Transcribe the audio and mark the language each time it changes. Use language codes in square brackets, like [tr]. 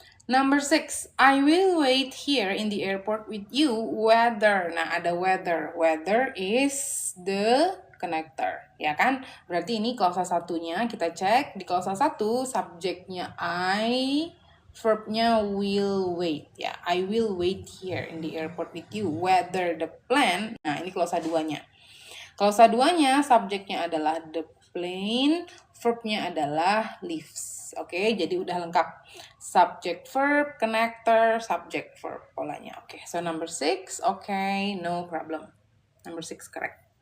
[en] Number 6, I will wait here in the airport with you whether. Nah, ada whether. Whether is the connector, ya kan? [id] Berarti ini klausa satunya kita cek. Di klausa 1, subjeknya I, verbnya will wait. [en] Ya, I will wait here in the airport with you whether the plane. [id] Nah, ini klausa 2-nya. Klausa 2-nya, subjeknya adalah the plane, verbnya adalah leaves. Oke, jadi udah lengkap. Subject, verb, connector, subject, verb polanya. [en] Oke, so number 6, okay, no problem. Number 6 correct.